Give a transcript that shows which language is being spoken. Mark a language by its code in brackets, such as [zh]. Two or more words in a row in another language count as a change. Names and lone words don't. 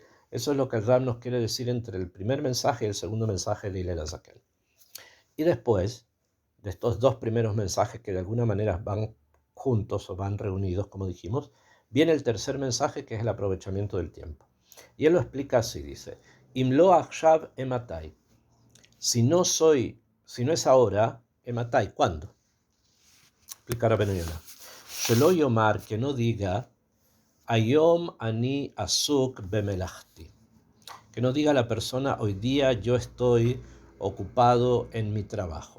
[es] Eso es lo que el Rab nos quiere decir entre el primer mensaje y el segundo mensaje de Hillel Azakel. Y después de estos dos primeros mensajes que de alguna manera van juntos o van reunidos, como dijimos, viene el tercer mensaje, que es el aprovechamiento del tiempo. Y él lo explica así, dice, [he] אם לא עכשיו אימתי. [es] Si no es ahora, ematai, ¿cuándo? Explica Rabbeinu Yonah. [he] שלא יאמר, [es] que no diga, [he] היום אני עסוק במלאכתי. [es] Que no diga la persona, hoy día yo estoy ocupado en mi trabajo.